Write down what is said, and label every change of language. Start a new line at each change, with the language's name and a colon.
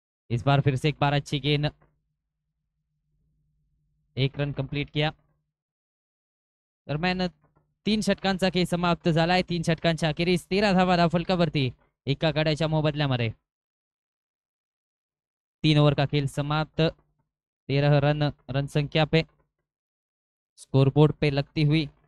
Hindi: इस बार फिर से एक बार अच्छी गेंद, 1 रन कंप्लीट किया।
Marathi: दरम्यान 3 षटकांचा खेळ समाप्त झालाय। 3 षटकांच्या अखेरीस 13 धावा धावफलकावरती एका गड्याच्या मोबदल्यामध्ये।
Hindi: 3 ओवर का खेल समाप्त। 13 रन रन संख्या पे स्कोरबोर्ड पे लगती हुई।